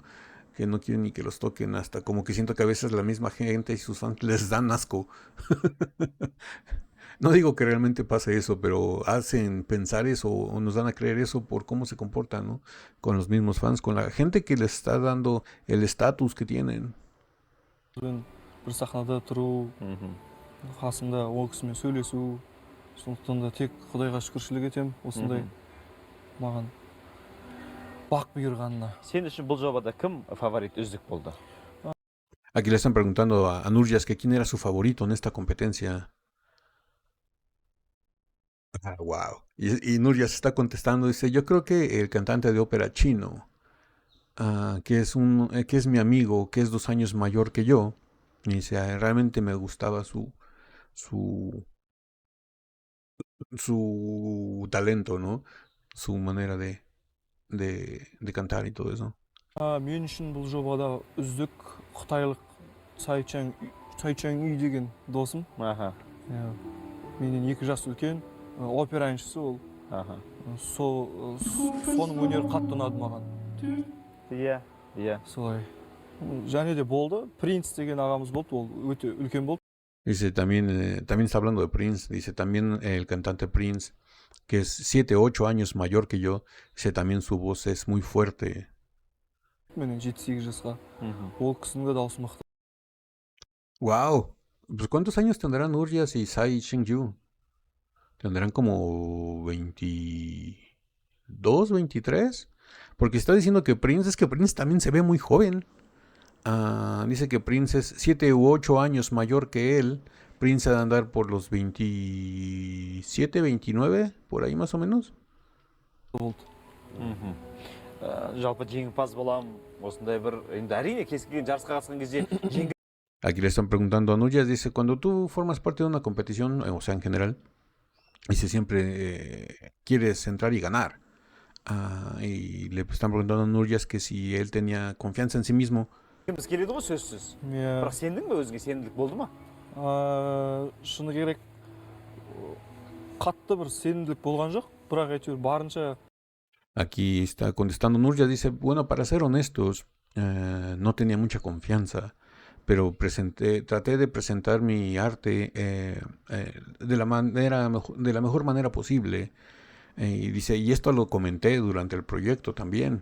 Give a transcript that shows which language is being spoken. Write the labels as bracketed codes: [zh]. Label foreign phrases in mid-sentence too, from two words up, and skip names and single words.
[es] Que no quieren ni que los toquen, hasta como que siento que a veces la misma gente y sus fans les dan asco. No digo que realmente pase eso, pero hacen pensar eso o nos dan a creer eso por cómo se comportan, ¿no? Con los mismos fans, con la gente que les está dando el estatus que tienen. [kk] Bir сахнада тұру, қасында ол кісімен сөйлесу, сондықтан да тек Құдайға шүкіршілік етем, осындай маған бақ бұйырғанына. Сен үшін бұл жобада кім фаворит үздік болды? [es] Aquí le están preguntando a Nurjas que quién era su favorito en esta competencia. Wow. Y Nurjas está contestando, dice, yo creo que el cantante de ópera chino, que es mi amigo, que es 2 años mayor que yo, y dice, realmente me gustaba su talento, ¿no? Su manera de cantar y todo eso. [kk] Мен үшін бұл жобада үздік қытайлық Цайчан Үй деген досым. Менен 2 жас үлкен, опера әншісі ол. Соның өнері қатты ұнады маған. Иә. Солай. Және де болды. Принц деген ағамыз болды, ол өте үлкен болды. [es] Dice también, también está hablando de Prince, dice también el cantante Prince, que es 7 o 8 años mayor que yo, dice también su voz es muy fuerte. [kk] Менен 7-8 жасқа. Ол кісінің де дауысы мықты. [es] Wow, pues ¿cuántos años tendrán Nurjas y Tsai Cheng-yu? Tendrán como 22, 23, porque está diciendo que Prince, es que Prince también se ve muy joven. Dice que Prince es 7 u 8 años mayor que él. Prince ha de andar por los 27, 29, por ahí más o menos. [kk] болды. Жалпы жеңімпаз болам, осындай бір, енді әрине кез келген жарысқа қатысқан кезде жеңіп [es] Aquí le están preguntando a Nurjas, dice, cuando tú formas parte de una competición, o sea, en general, dice, siempre quieres entrar y ganar. Y le están preguntando a Nurjas que si él tenía confianza en sí mismo. [kk] біз келеді ғой сөзсіз. Иә. Бірақ сендің бе өзіңе, сенімділік болды ма? Шыны керек, қатты бір сенімділік болған жоқ, бірақ әйтеуір барынша. [es] Aquí está contestando Nurjas, dice, bueno, para ser honestos, no tenía mucha confianza, pero traté de presentar mi arte de la mejor manera posible. Y dice, y esto lo comenté durante el proyecto también.